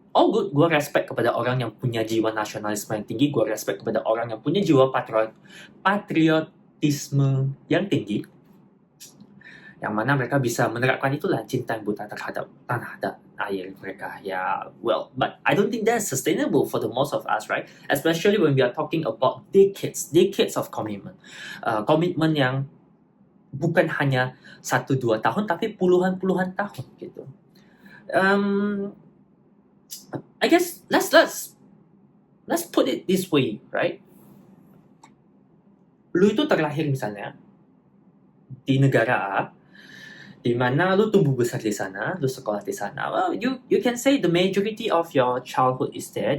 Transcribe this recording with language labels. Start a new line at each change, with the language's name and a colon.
English: All good,
Indonesian: gue respect kepada orang yang punya jiwa nasionalisme yang tinggi, gue respect kepada orang yang punya jiwa patriotisme yang tinggi, yang mana mereka bisa menerapkan itulah cinta yang buta terhadap tanah dan air mereka.
English: Yeah, well, but I don't think that's sustainable for the most of us, right? Especially when we are talking about decades of commitment.
Indonesian: Komitmen yang bukan hanya 1-2 tahun, tapi puluhan tahun gitu.
English: I guess let's put it this way, right?
Indonesian: Lu itu terlahir misalnya di negara A, di mana lu tumbuh besar di sana, lu sekolah di sana.
English: Well, you can say the majority of your childhood is there.